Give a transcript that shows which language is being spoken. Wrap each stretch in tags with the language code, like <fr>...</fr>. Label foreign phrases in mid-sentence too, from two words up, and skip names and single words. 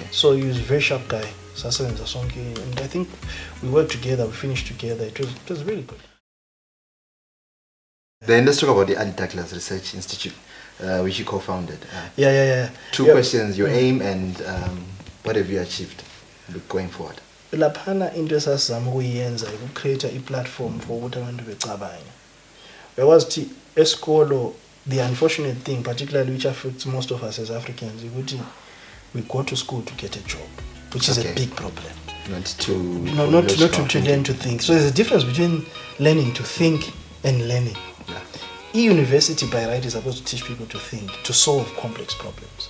<en>So he was a very sharp guy. And I think we worked together, we finished together. It was really good. Then let's talk about the Ali Douglas Research Institute, which you co-founded. Two questions, your aim and what have you achieved going forward?</en> <zu>Laphana into esasizama ukuyenza ukucreate</zu> <en>i-platform for</en> <zu>ukuthi abantu becabanye. Because esikolo,</zu> <en>the unfortunate thing, particularly which affects most of us as Africans, is we go to school to get a job, which is a big problem. Not to learn to think. So there's a difference between learning to think and learning. E-university by right is supposed to teach people to think, to solve complex problems,</en>